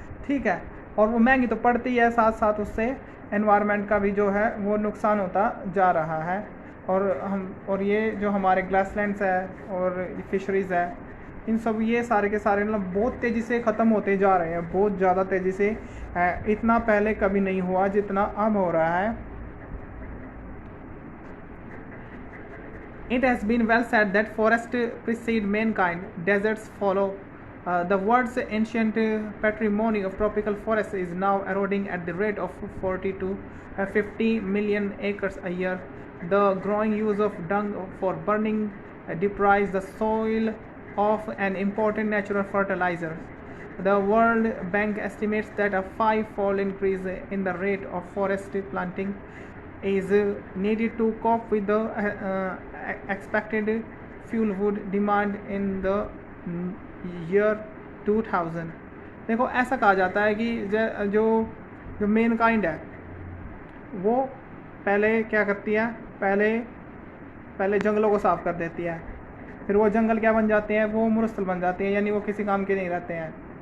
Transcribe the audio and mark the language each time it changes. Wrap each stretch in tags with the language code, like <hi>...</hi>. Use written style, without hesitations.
<hi>ठीक है, और वो महंगी तो पड़ती है, साथ साथ उससे एनवायरनमेंट का भी जो है वो नुकसान होता जा रहा है. और ये जो हमारे ग्रासलैंड्स है और फिशरीज़ है, इन सब ये सारे के सारे मतलब बहुत तेज़ी से ख़त्म होते जा रहे हैं, बहुत ज़्यादा तेज़ी से. इतना पहले कभी नहीं हुआ जितना अब हो रहा है.</hi> <en>It has been well said that forests precede mankind, deserts follow. The world's ancient patrimony of tropical forests is now eroding at the rate of 40 to 50 million acres a year. The growing use of dung for burning deprives the soil of an important natural fertilizer. The World Bank estimates that a 5-fold increase in the rate of forest planting is needed to cope with the expected fuel wood demand in the year 2000.</en> <hi>देखो ऐसा कहा जाता है कि जो main kind है वो पहले क्या करती है, पहले जंगलों को साफ़ कर देती है, फिर वो जंगल क्या बन जाते हैं, वो मुरस्सल बन जाते हैं, यानी वो किसी काम के नहीं रहते हैं.</hi>